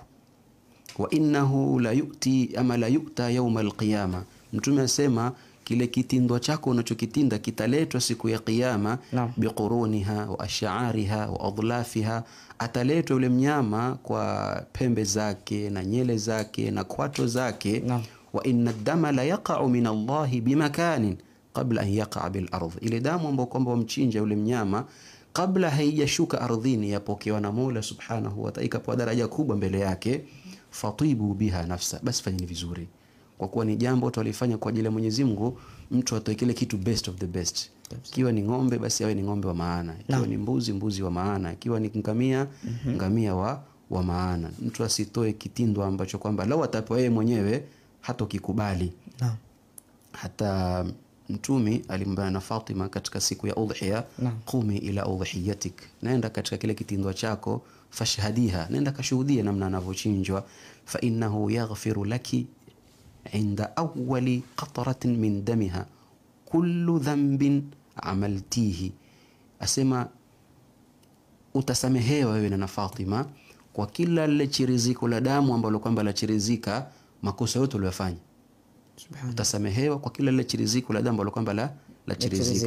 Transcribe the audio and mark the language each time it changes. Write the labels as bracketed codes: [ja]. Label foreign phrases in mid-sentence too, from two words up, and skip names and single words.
[ar] وإنه ليؤتى يوم القيامة, [sw] Mtume asema kile kitindwa chako unachokitinda kitaletwa siku ya kiyama, [ar] بقرونها وأشعارها وأظلافها, [sw] ataletwa yule mnyama kwa pembe zake na nyele zake na kwato zake. [ar] وإن الدم ليقع من الله بمكان قبل أن يقع بالأرض, [sw] ile damu ambayo kwamba wamchinja yule mnyama kabla haijashuka ardhini yapokewa na Mola [ar] سبحانه وتعالى [sw] kwa daraja kubwa mbele yake. [ar] فطيبوا بها نفسا, [sw] basi fanyeni vizuri, kwa kuwa ni jambo tulifanya kwa ajili ya Mwenyezi Mungu. Mtu atoe kile kitu [en] best of the best. [sw] Ikiwa ni ng'ombe, basi awe ni ng'ombe wa maana. Ikiwa ni mbuzi wa maana. Ikiwa ni ngamia, ngamia wa maana. Mtu asitoe kitindo ambacho kwamba lau atapewa yeye mwenyewe hatokikubali. Naam. Hata Mtume alimwambia na Fatima katika siku ya udhiya, [ar] قومي إلى أضحيتك, [sw] naenda katika kile kitindo chako, fashhadiha, naenda kashuhudia namna anavyochinjwa, [ar] فإنه يغفر لك عند أول قطرة من دمها كل ذنب عملتيه. [sw] Asema utasamehewa wewe na Fatima kwa kila lile chiriziko la damu ambalo kwamba la chirizika makosa yote uliyofanya. Subhanallah. Utasamehewa kwa kila lile chiriziko la damu ambalo kwamba la chirizika.